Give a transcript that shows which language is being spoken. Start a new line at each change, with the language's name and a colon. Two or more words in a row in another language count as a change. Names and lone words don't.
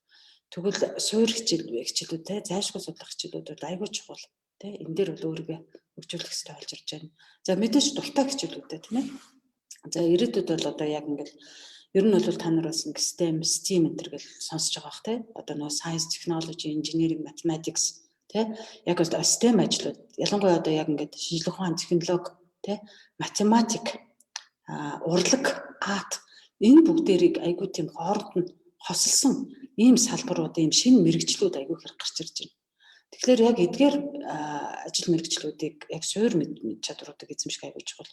Mongolian: Тэгвэл суур хичээлүүд тий зайлшгүй судлах хичээлүүд айгүй чухал тий энэ дээр бол өөрийгөө хөгжүүлэх хэрэгтэй болж ирж байна. За мэдээж дуртай хичээлүүдтэй тийм ээ. За ирээдүйд бол одоо яг ингээд ер нь бол та нар бас STEM энэ төр гэж сонсож байгаа бах тий одоо нөгөө
English: science, technology, engineering, mathematics
Mongolian: тий яг одоо STEM ажлууд ялангуяа одоо яг ингээд шинжлэх ухаан, технологи тий математик урлаг арт энэ бүгдээрийг айгүй тийм хооронд нь хосолсон ийм салбарууд ийм шинэ мэрэгчлүүд айгүй хэрэг гарч ирж байна. Тэгэхээр яг эдгээр ажил мэрэгчлүүдийг яг суур чадваруудыг эзэмших айгүй чухал.